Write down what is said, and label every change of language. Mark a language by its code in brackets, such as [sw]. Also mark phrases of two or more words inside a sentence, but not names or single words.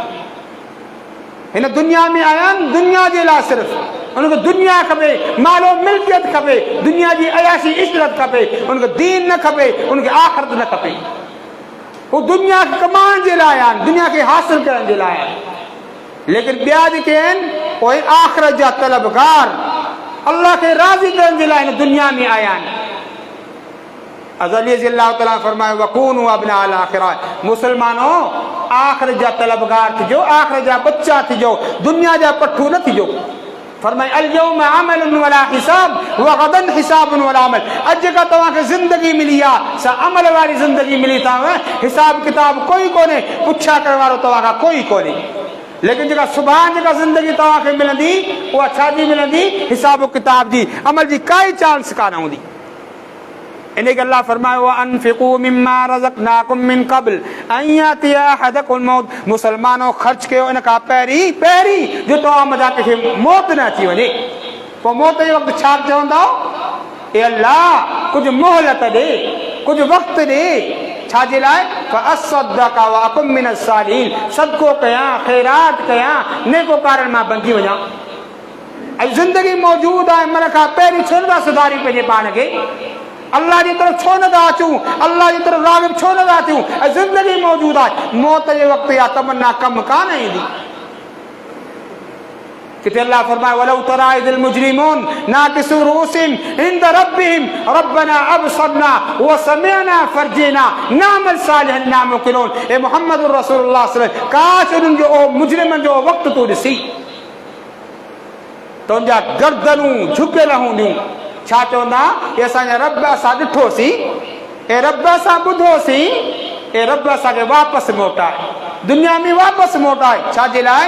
[sd] हिन दुनिया में आया आहिनि दुनिया जे लाइ सिर्फ़ु उनखे दुनिया खपे मालो मिल्कियत खपे दुनिया जी अयाशी इशरत खपे उनखे दीन न खपे उनखे आख़िरत न खपे हू दुनिया खे कमाइण जे लाइ आहिनि दुनिया खे हासिल करण जे लाइ आहिनि लेकिन ॿिया जेके आहिनि उहे आख़िरत जा तलबगार अल्लाह खे राज़ी करण जे लाइ हिन दुनिया में आया आहिनि अज़ली [ar] رضي الله تعالى [sd] फरमायो [ar] وكونوا أبناء الآخرة [sd] मुसलमानो आख़िरत जा तलबगार थिजो आख़िरत जा बच्चा थिजो दुनिया जा पठू न थिजो फरमाए [ar] اليوم عمل ولا حساب وغدا حساب ولا عمل [sd] अॼु जेका तव्हांखे ज़िंदगी मिली आहे सा अमल वारी ज़िंदगी मिली अथव हिसाब किताब कोई कोन्हे पुछा करण वारो तव्हांखां कोई कोन्हे लेकिन जेका सुभाणे जेका ज़िंदगी तव्हांखे मिलंदी उहा छाजी मिलंदी हिसाब किताब जी अमल जी काई चांस कान हूंदी इन खे अल्लाह फरमायो [ar] أنفقوا مما رزقناكم من قبل أن يأتي أحدكم الموت [sd] मुसलमानो ख़र्च कयो इन खां पहिरीं जो तव्हां मथां कंहिंखे मौत न अची वञे पोइ मौत जे वक़्तु छा चवंदा ए अल्लाह कुझु मोहलत ॾे कुझु वक़्तु ॾे छाजे लाइ [ar] فأصدق وأكن من الصالحين [sd] सदको कयां ख़ैरात कयां नेकोकारनि मां बणिजी वञां ऐं ज़िंदगी मौजूदु आहे मन खां पहिरीं छो नथा सुधारी पंहिंजे पाण खे अल्लाह जी तरफ़ छो नथा अचूं अल्लाह जी तरफ़ राग़िब छो नथा थियूं ऐं ज़िंदगी मौजूदु आहे मौत जे वक़्तु इहा तमन्ना कमु कान ईंदी किथे अल्लाह फरमाए [ar] ولو ترى إذ المجرمون ناكسو رءوسهم عند ربهم ربنا أبصرنا وسمعنا فارجعنا نعمل صالحا إنا موقنون [sd] ए मुहम्मद [ar] رسول الله صلى الله عليه وسلم [sd] काश उन्हनि जो मुजरिमनि जो वक़्तु तूं ॾिसी तुंहिंजा गर्दनूं झुकियल हूंदियूं छा चवंदा ए असांजा रब असां ॾिठोसीं ए रब असां ॿुधोसीं ए रब असांखे वापसि मोटाए दुनिया में वापसि मोटाए छाजे लाइ